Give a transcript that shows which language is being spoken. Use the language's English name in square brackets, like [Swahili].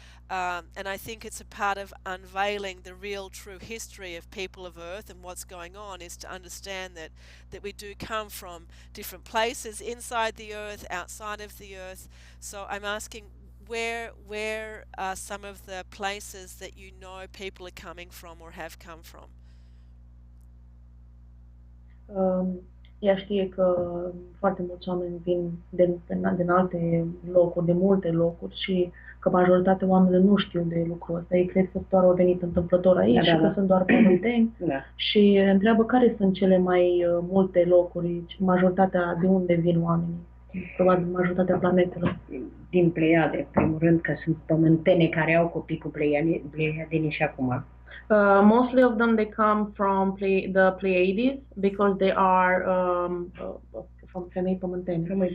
[English] And I think it's a part of unveiling the real true history of people of Earth and what's going on is to understand that we do come from different places inside the Earth, outside of the Earth. So I'm asking where are some of the places that you know people are coming from or have come from? [Romanian] Ea știe că foarte mulți oameni vin din alte locuri, de multe locuri și că majoritatea oamenilor nu știu de lucrul ăsta. Ei cred că doar au venit întâmplător aici și că sunt doar pământeni și întreabă care sunt cele mai multe locuri, majoritatea de unde vin oamenii. Probabil majoritatea planetelor. Din Pleiade, în primul rând, că sunt pământene care au copii cu pleiadeni și acum. [English] Mostly of them they come from the Pleiades because they are from [Romanian] femei pământene.